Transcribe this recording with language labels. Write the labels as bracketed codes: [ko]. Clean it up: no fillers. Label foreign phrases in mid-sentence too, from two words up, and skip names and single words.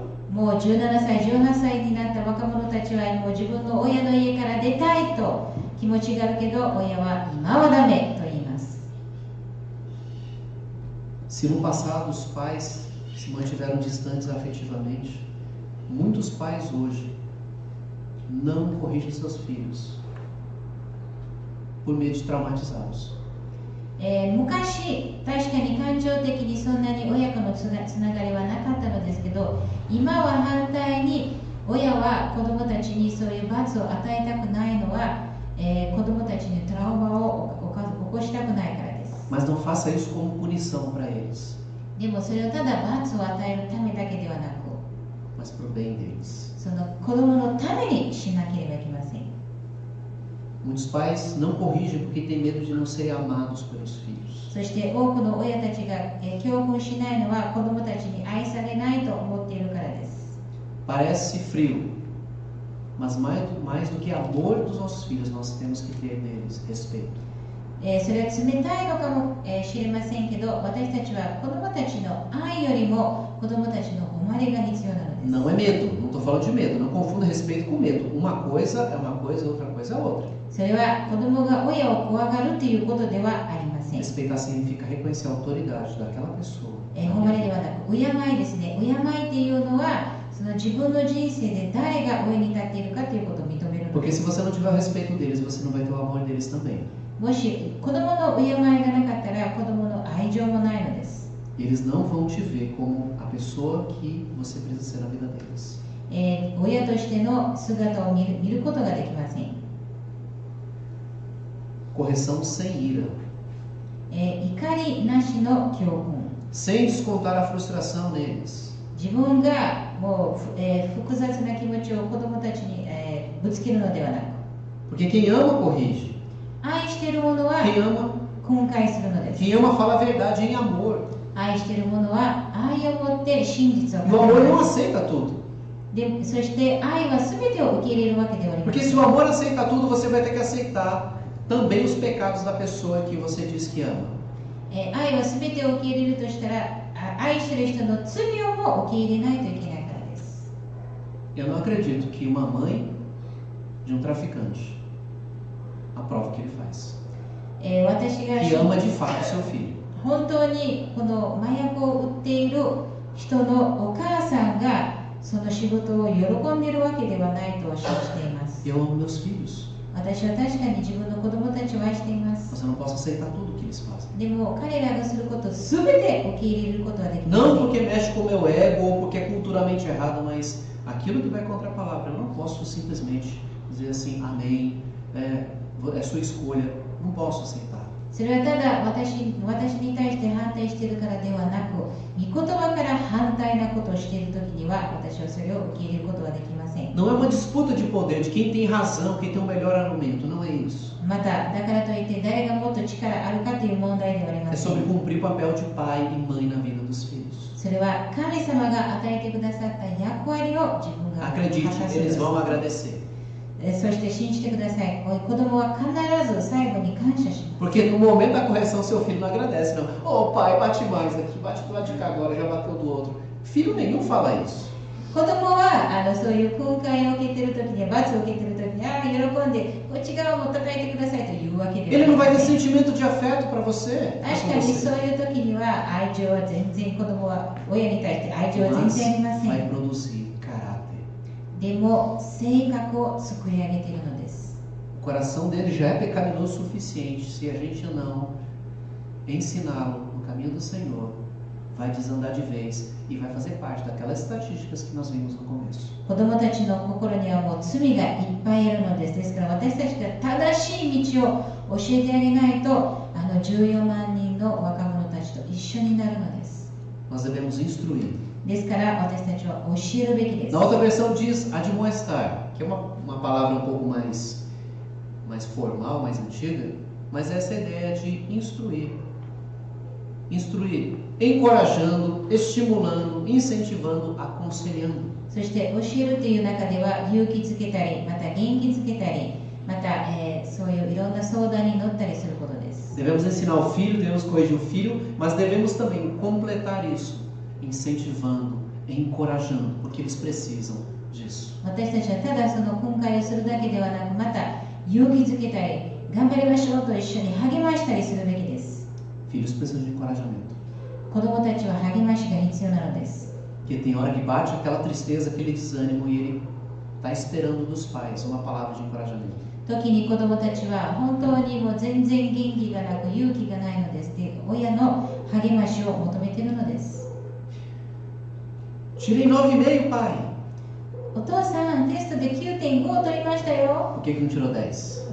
[ja] もう17歳、18歳になった若者たちはもう自分の親の家から出たいと気持ちがあるけど親は今はダメと言います。 [pt] Se no passado os pais se mantiveram distantes afetivamente, muitos pais hoje não corrigem seus filhos por medo de traumatizá-los. [ja] 昔、確かに感情的にそんなに親子のつながりはなかったのですけど、今は反対に親は子どもたちにそういう罰を与えたくないのは、子どもたちにトラウマを起こしたくないからです。 [pt] Mas não faça isso como punição para eles, [ja] でもそれをただ罰を与えるためだけではなく、 [pt] mas para o bem deles. [ja] その子どものためにしなければいけません。 [pt] Muitos pais não corrigem porque têm medo de não serem amados pelos filhos. [ja] そして多くの親たちが教訓しないのは子どもたちに愛されないと思っているからです。 [pt] Parece frio, mas mais do que amor dos nossos filhos, nós temos que ter neles respeito. [ja] それは冷たいのかもしれませんけど、私たちは子どもたちの愛よりも子どもたちの誉れが必要なのです。 [pt] Não é medo, não estou falando de medo, não confunda respeito com medo. Uma coisa é uma coisa, outra coisa é outra. [ja] それは子どもが親を怖がるということではありません。 [pt] Respeitar significa reconhecer a autoridade daquela pessoa. [ja] 誉れではなく、敬いですね。敬いっていうのは、その自分の人生で誰が上に立っているかということを認めるの [pt] Porque [ja] で [pt] se [ja] す。 [pt] você não tiver o respeito deles, você não vai ter o amor deles também. [ja] もし子供の敬いがなかったら子供の愛情もないのです。 [pt] E eles não vão te ver como a pessoa que você precisa ser na vida deles. [ja] 親としての姿を見ることができません。 [pt] Correção sem ira. [ja] 怒りなしの教訓。 [pt] Sem descontar a frustração neles. [ja] 自分がもう、複雑な気持ちを子供たちに、ぶつけるのではなく、 [pt] Porque quem ama, corrige. [ja] 愛している者は [pt] Quem ama, [ja] 訓戒するのです。 [pt] quem ama fala a verdade em amor. [ja] 愛している者は愛を持って真実を [pt] E o amor não [ja] 語る。 [pt] aceita tudo. [ja] でそして愛は全てを受け入れるわけではありま [pt] Porque [ja] せ [pt] se [ja] ん。 [pt] o amor aceita tudo, você vai ter que aceitar também os pecados da pessoa que você diz que ama. [ja] 愛は全てを受け入れるとしたら、愛している人の罪をも受け入れないといけないからです。 [pt] Eu não acredito que uma mãe de um traficante aprove o que ele faz. [ja] 私が [pt] Que ama de fato seu filho. [ja] 本当にこの麻薬を売っている人のお母さんがその仕事を喜んでいるわけではないと信じています。 [pt] Eu amo meus filhos. [ja] 私は確かに自分の子供たちを愛しています。 [pt] Mas eu não posso aceitar tudo que eles fazem. [ja] でも彼らがすること全て受け入れることはできませ [pt] Não [ja] ん。 [pt] porque mexe com o meu ego ou porque é culturalmente errado, mas aquilo que vai contra a palavra. Eu não posso simplesmente dizer assim, amém, é sua escolha. Não posso aceitar. [ja] それはただ私に対して反対しているからではなく、御言葉から反対なこととをしているときには、私はそれを受け入れることはできません。 [pt] Não é uma disputa de poder, de quem tem razão, quem tem o melhor argumento. Não é isso. [ja] また、だからといって誰がもっと力あるかという問題ではあり [pt] É [ja] ませ [pt] sobre [ja] ん。 [pt] cumprir o papel de pai e mãe na vida dos filhos. [ja] それは神様が与えてくださった役割を自分が果た [pt] Acredite, [ja] す [pt] eles [ja] の [pt] vão [ja] です。 [pt] agradecer. [ja] そして信じてください。子供は必ず最後に感謝します。 [pt] Porque no momento da correção, seu filho não agradece, não. Ô pai, bate mais aqui, bate do lado de cá agora, já bateu do outro. Filho nenhum fala isso. [ja] 子供はそういう訓戒を受けているときには、罰を受けているときには、喜んでこっち側も叩いてくださいというわけで [pt] Ele [ja] は [pt] não [ja] あ [pt] vai [ja] り [pt] ter [ja] ません。 [pt] sentimento de afeto para você. [ja] 確かにそういう時には愛情は全然、子供は親に対して愛情は全 [pt] Mas [ja] 然ありませ [pt] vai [ja] ん。 [pt] produzir caráter. [ja] でも性格を作り上げているのです。 [pt] O coração dele já é pecaminoso o suficiente. Se a gente não ensiná-lo no caminho do Senhor, vai desandar de vez e vai fazer parte daquelas estatísticas que nós vimos no começo. [ja] 子供たちの心にはもう罪がいっぱいあるのです。ですから私たちが正しい道を教えてあげないと、14万人の若者たちと一緒になるのです。 [pt] Nós devemos instruir. [ja] ですから私たちは教えるべきです。 [pt] Na outra versão diz admoestar, que é uma palavra um pouco mais formal, mais antiga, mas essa é a ideia de instruir. Instruir, encorajando, estimulando, incentivando, aconselhando. [ja] そして教えるという中では勇気づけたり、また元気づけたり、また、そういういろんな相談に乗ったりすることです。 [pt] Devemos ensinar o filho, devemos corrigir o filho, mas devemos também completar isso, incentivando, encorajando, porque eles precisam disso. [ja] 私たちはただその訓戒をするだけではなく、また勇気づけたり、頑張りましょうと一緒に励ましたりするべきです。 [pt] Filhos precisam de encorajamento. [ja] 子供たちは励ましが必要なのです。 [pt] Porque tem hora que bate aquela tristeza, aquele desânimo e ele está esperando dos pais uma palavra de encorajamento. [ja] 時に子供たちは本当にもう全然元気がなく勇気がないのです。で、親の励ましを求めているのです。 [pt] Tirei 9,5, pai. [ja] お父さん、テストで 9.5 取りましたよ。 [pt] Por que não tirou 10?